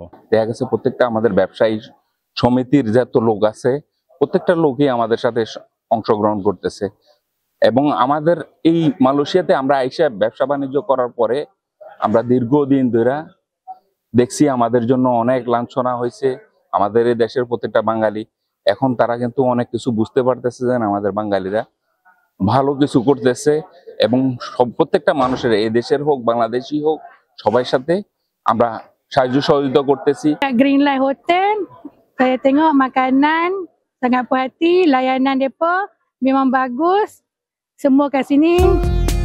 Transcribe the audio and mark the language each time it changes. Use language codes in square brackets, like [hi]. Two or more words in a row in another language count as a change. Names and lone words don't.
[bn] দেখা গেছে প্রত্যেকটা আমাদের ব্যবসায়ী সমিতির যত লোক আছে প্রত্যেকটা লোকই আমাদের সাথে অংশগ্রহণ করতেছে এবং আমাদের এই মালয়েশিয়াতে আমরা আইসা ব্যবসা বাণিজ্য করার পরে আমরা দীর্ঘদিন ধরে দেখছি আমাদের জন্য অনেক লাঞ্ছনা হয়েছে। আমাদের এই দেশের প্রত্যেকটা বাঙালি এখন তারা কিন্তু অনেক কিছু বুঝতে পারতেছে যে আমাদের বাঙালিরা ভালো কিছু করতেছে এবং প্রত্যেকটা মানুষের এই দেশের হোক বাংলাদেশি হোক সবার সাথে আমরা সাহায্য সহযোগিতা করতেছি। [ms] Greenlight Hotel, saya tengok makanan sangat puas hati, layanan depa memang bagus. Semua kat sini